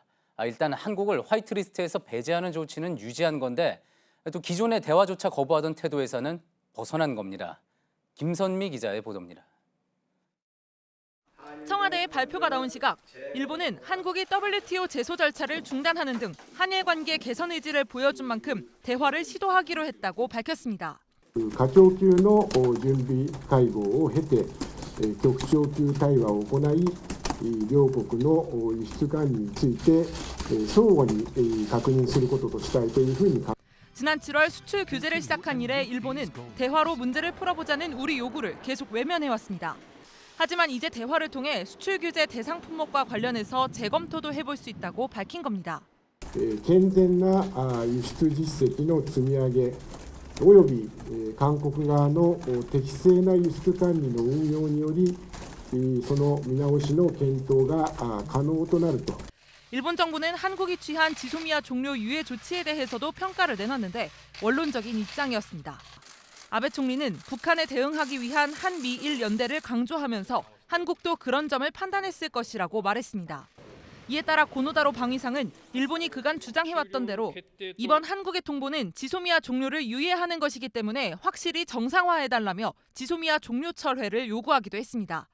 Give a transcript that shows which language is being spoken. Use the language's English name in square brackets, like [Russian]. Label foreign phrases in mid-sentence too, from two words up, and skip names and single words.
[Korean] 일단 한국을 화이트리스트에서 배제하는 조치는 유지한 건데 또 기존의 대화조차 거부하던 태도에서는 벗어난 겁니다. 김선미 기자의 보도입니다. 청와대의 발표가 나온 시각, 일본은 한국이 WTO 제소 절차를 중단하는 등 한일 관계 개선 의지를 보여준 만큼 대화를 시도하기로 했다고 밝혔습니다. [Japanese] 課長級の準備会合を経て、局長級対話を行い、両国の輸出管理について相互に確認することとしたいというふうに考えます。 [Korean] 지난 7월 수출 규제를 시작한 이래 일본은 대화로 문제를 풀어보자는 우리 요구를 계속 외면해왔습니다. 하지만 이제 대화를 통해 수출 규제 대상 품목과 관련해서 재검토도 해볼 수 있다고 밝힌 겁니다. [Japanese] 健全な輸出実績の積み上げおよび韓国側の適正な輸出管理の運用によりその見直しの検討が可能となると。 [Korean] 일본 정부는 한국이 취한 지소미아 종료 유예 조치에 대해서도 평가를 내놨는데 원론적인 입장이었습니다. 아베 총리는 북한에 대응하기 위한 한미일 연대를 강조하면서 한국도 그런 점을 판단했을 것이라고 말했습니다. 이에 따라 고노다로 방위상은 일본이 그간 주장해왔던 대로 이번 한국의 통보는 지소미아 종료를 유예하는 것이기 때문에 확실히 정상화해달라며 지소미아 종료 철회를 요구하기도 했습니다.